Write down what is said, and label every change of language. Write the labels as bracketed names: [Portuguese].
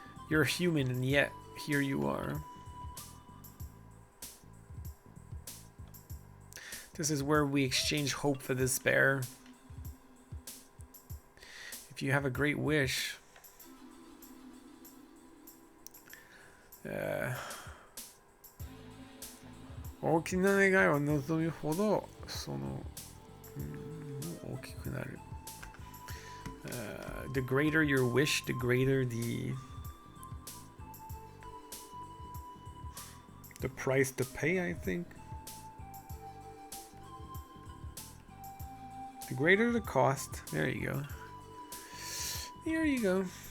[English] You're a human, and yet here you are. This is where we exchange hope for despair. If you have a great wish, [Japanese] 大きな願いを望むほどその、大きくなる。 [English] The greater your wish, the greater the price to pay, I think. The greater the cost. There you go. There you go.